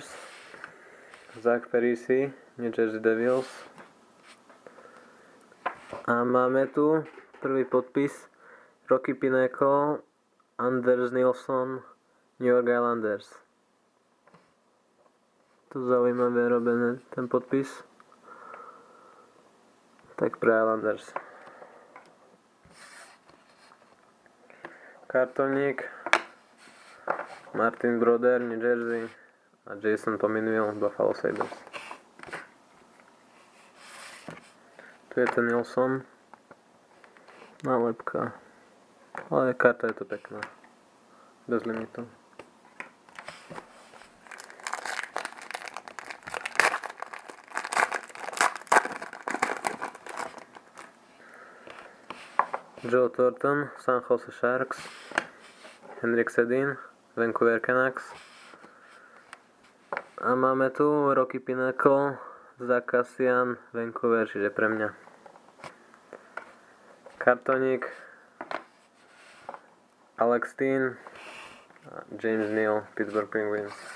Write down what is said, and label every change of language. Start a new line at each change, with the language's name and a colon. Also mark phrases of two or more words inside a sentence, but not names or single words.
Slovak: Zach Parise, New Jersey Devils. A máme tu prvý podpis Rocky Pinnacle, Anders Nilsson, New York Islanders. To zaujímavé robené, ten podpis. Tak pre Islanders. Kartoník Martin Brodeur, New Jersey a Jason Pominville, Buffalo Sabres. Tu je ten Nilsson. Nálepka. Ale karta je to pekná. Bez limitu. Joe Thornton, San Jose Sharks. Henrik Sedin, Vancouver Canucks. A máme tu Rocky Pinnacle, Zach Kassian, Vancouver, čiže pre mňa. Kartoník Alex Steen a James Neal, Pittsburgh Penguins.